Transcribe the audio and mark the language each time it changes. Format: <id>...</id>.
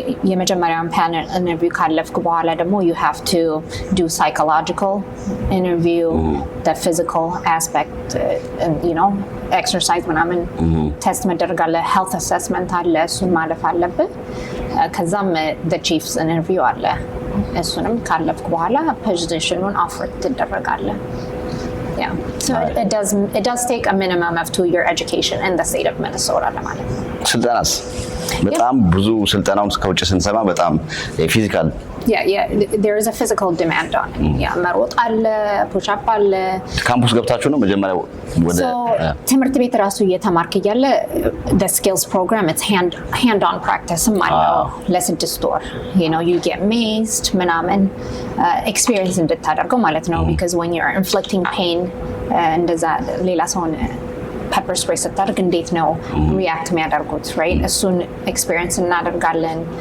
<am>የመጀመሪያውን</am> <en>panel interview</en> <am>ካለፍክ በኋላ ደግሞ</am> <en>you have to do psychological interview the physical aspect and you know exercise</en> <am>ምናምን test መደረግ አለ</am> <en>health assessment</en> <am>አለ እሱን ማለፍ አለብህ ከዛም</am> <en>the chief's interview</en> <am>አለ እሱንም ካለፍክ በኋላ ፖዚሽኑን ኦፈር ትደረጋለህ</am> <en>So it does take a minimum of 2-year education in the state of Minnesota</en> <am>ለማለት ነው ስልጠናስ በጣም ብዙ ስልጠናውን ከውጭ ስንሰማ በጣም ፊዚካል</am> <en>yeah there is a physical demand on it</en> <am>መሮጥ አለ</am> <en>push up አለ</en> <am>ካምፑስ ገብታችሁ ነው መጀመሪያ ወደ ትምህርት ቤት ራሱ እየተማርክ እያለ</am> <en>the skills program it's hand on practice</en> <am>ማለት ለ6 ወር</am> <en>you know you get mazed</en> <am>ምናምን experience እንድታደርገው ማለት ነው</am> <en>because when you're inflicting pain</en> <am>እንደዛ ሌላ ሰውን</am> <en>pepper spray</en> <am>ስታደርግ እንዴት ነው react የሚያደርጉት right እሱን experience እናደርጋለን</am>